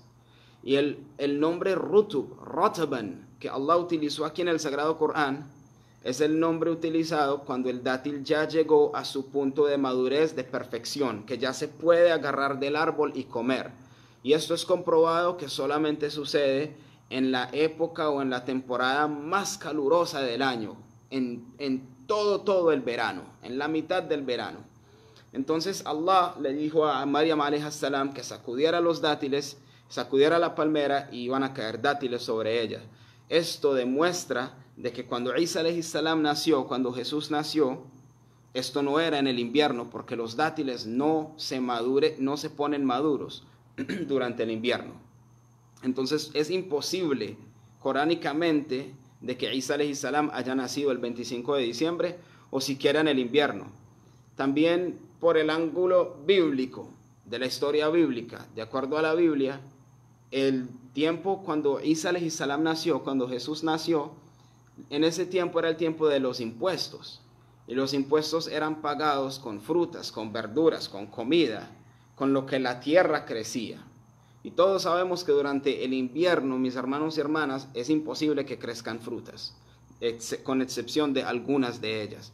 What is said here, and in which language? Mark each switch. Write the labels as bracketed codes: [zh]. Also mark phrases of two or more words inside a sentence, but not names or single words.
[es] Y el nombre rutub, rotaban, que Allah utilizó aquí en el Sagrado Corán, es el nombre utilizado cuando el dátil ya llegó a su punto de madurez, de perfección, que ya se puede agarrar del árbol y comer. Y esto es comprobado que solamente sucede en la época o en la temporada más calurosa del año, en todo el verano, en la mitad del verano. Entonces Allah le dijo a Maryam [ar] عليه السلام [es] que sacudiera los dátiles, sacudiera la palmera y iban a caer dátiles sobre ella. Esto demuestra de que cuando Isa [ar] عليه السلام [es] nació, cuando Jesús nació, esto no era en el invierno, porque los dátiles no se ponen maduros durante el invierno. Entonces es imposible coránicamente de que Isa [ar] عليه السلام [es] haya nacido el 25 de diciembre o siquiera en el invierno. También por el ángulo bíblico, de la historia bíblica, de acuerdo a la Biblia, el tiempo cuando Isa [ar] عليه السلام [es] nació, cuando Jesús nació, en ese tiempo era el tiempo de los impuestos. Y los impuestos eran pagados con frutas, con verduras, con comida, con lo que la tierra crecía. Y todos sabemos que durante el invierno, mis hermanos y hermanas, es imposible que crezcan frutas, con excepción de algunas de ellas.